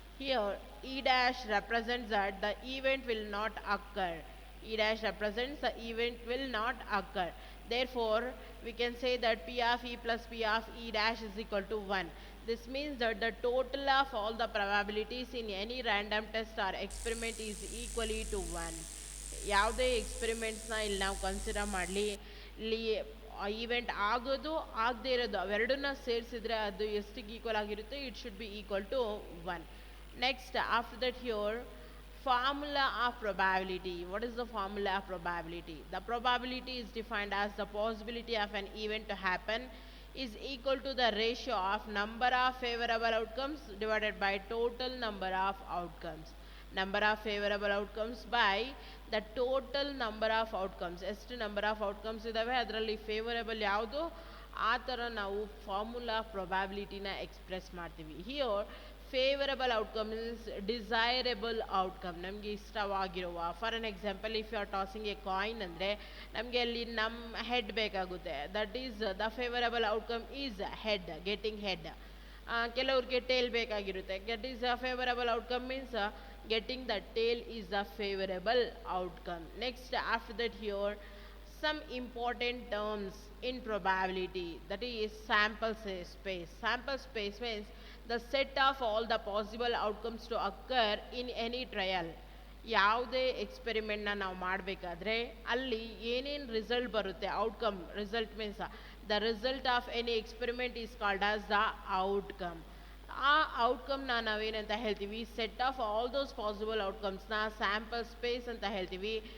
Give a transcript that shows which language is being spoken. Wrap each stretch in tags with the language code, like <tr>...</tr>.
<en>Here E dash represents that the event will not occur. E dash represents the event will not occur. Therefore, we can say that P of E plus P of E dash is equal to 1. This means that the total of all the probabilities in any random test or experiment is equally to 1.</en> <kn>ಯಾವುದೇ ಎಕ್ಸ್ಪೆರಿಮೆಂಟ್ಸ್ನ ಇಲ್ಲಿ ನಾವು consider ಮಾಡಲಿ, ಇಲ್ಲಿ event ಆಗೋದು ಆಗದೇ ಇರೋದು ಅವೆರಡನ್ನ ಸೇರಿಸಿದ್ರೆ ಅದು ಎಷ್ಟಿಗೆ ಈಕ್ವಲ್ ಆಗಿರುತ್ತೆ,</kn> <en>It should be equal to 1. Next, after that here, formula of probability. What is the formula of probability? The probability is defined as the possibility of an event to happen is equal to the ratio of number of favorable outcomes divided by total number of outcomes. Number of favorable outcomes by the total number of outcomes.</en> <kn>ಎಷ್ಟು number of outcomes ಇದ್ದಾವೆ ಅದರಲ್ಲಿ favourable ಯಾವುದು ಆ ಥರ ನಾವು formula ಪ್ರಾಬಬಿಲಿಟಿನ express ಮಾಡ್ತೀವಿ.</kn> <en>here favourable outcome is desirable outcome,</en> <kn>ನಮಗೆ ಇಷ್ಟವಾಗಿರುವ.</kn> <en>for an example, if you are tossing a coin</en> <kn>ಅಂದರೆ ನಮಗೆ ಅಲ್ಲಿ ನಮ್ಮ ಹೆಡ್ ಬೇಕಾಗುತ್ತೆ.</kn> <en>That is the favourable outcome is head, getting head.</en> <kn>ಕೆಲವ್ರಿಗೆ ಟೇಲ್ ಬೇಕಾಗಿರುತ್ತೆ.</kn> <en>That is a favourable outcome means getting the tail is the favorable outcome. Next, after that here, some important terms in probability, that is sample space. Sample space means the set of all the possible outcomes to occur in any trial.</en> <kn>ಯಾವುದೇ ಎಕ್ಸ್ಪೆರಿಮೆಂಟ್ನ ನಾವು ಮಾಡಬೇಕಾದ್ರೆ ಅಲ್ಲಿ ಏನೇನು result ಬರುತ್ತೆ,</kn> <en>Outcome, result means the result of any experiment is called as the outcome.</en> <kn>ಆ ಔಟ್ಕಮ್ನ ನಾವೇನಂತ ಹೇಳ್ತೀವಿ,</kn> <en>set of all those possible</en> <kn>ಔಟ್ಕಮ್ಸ್ನ sample space ಅಂತ ಹೇಳ್ತೀವಿ.</kn>